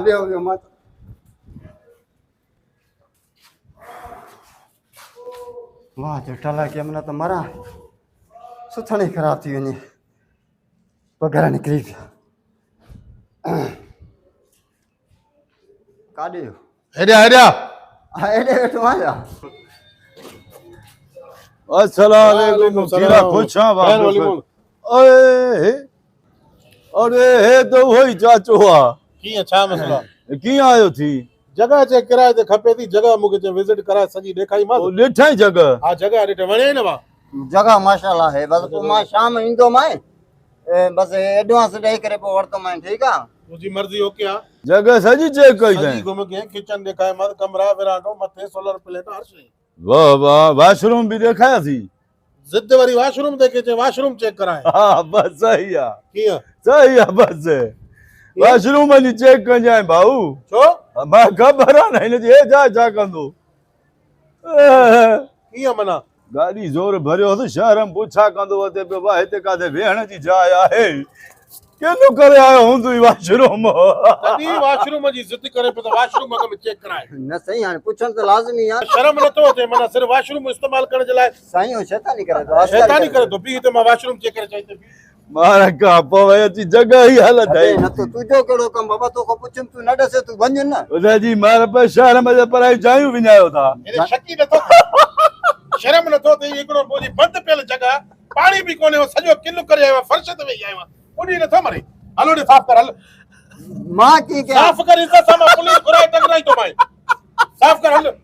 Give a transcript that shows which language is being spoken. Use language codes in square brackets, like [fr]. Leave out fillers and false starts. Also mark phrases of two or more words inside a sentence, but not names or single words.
[sd] हा वियो वियो मां वाह जो टला के मन त मरां सुथणी ख़राब थी वञे पघर निकिरी पिया काॾे वियो हेॾिया हेॾिया हा हेॾे वेठो आहियां अस्सलाम वालेकुम सीरा खुशा खैर वाली मोल। ओए अरे हे तो वही चाचो आ कीअं छा मसला कीअं आयो थी जगह चेक किराए ते खपे थी जगह मूंखे चए विज़िट कराए सॼी ॾेखारी मां ओ ॾिठाई जगह हा जगह ॾिठे वणे न मां जगह माशाल्लाह है बस पोइ मां शाम ईंदो मां बस एडवांस ॾेई करे पोइ वरितो मां ठीकु आहे तुंहिंजी मर्ज़ी ओके आहे जगह सजी चेक कई सॼी थई घुम के किचन ॾेखारे मां कमरा विरांडो मथे सोलर प्लेट हर शइ वाह वाह वॉशरूम भी देखाया थी ज़िद वरी वॉशरूम ते के चए वॉशरूम चेक कराए हाँ बस सही आ कीअं सही आ बस वॉशरूम जी चेक कजांइ भाऊ छो मां ख़बर आहे न हिन जी हे छा कंदो कीअं माना गाॾी ज़ोर भरियो त शहर में पुछा कंदो अचे पियो भाउ हिते काथे वेहण जी जाइ आहे केॾो करे आयो हूंदुई वॉशरूम तॾहिं वॉशरूम जी ज़िद करे पियो त वॉशरूम अॻ में चेक कराए न साईं हाणे पुछण त लाज़मी आहे शर्म नथो अचे माना सिर्फ़ वॉशरूम इस्तेमाल करण जे लाइ साईं हो शैतानी करे थो शैतानी करे थो बीह त मां वॉशरूम चेक करे चाहिए बीह मार खां पोइ अची जॻह ई हालत अरे आहे न तो तुझो कहिड़ो कमु बाबा तोखां पुछुमि तूं न ॾसे तूं वञ न हुनजी मार पे शहर में पराई जायूं विञायो था हेॾे शकी नथो शर्म नथो अचे हिकिड़ो मुंहिंजी बंदि पियल जॻह पाणी बि कोन्हे सॼो किलो करे आयो फर्श ते वेही आयो उनी नथो मरे हलो ने साफ़ कर हल मां कीअं कयां साफ़ कर इज़त सां मां पुलिस घुराए टकराई तो मां साफ़ कर हल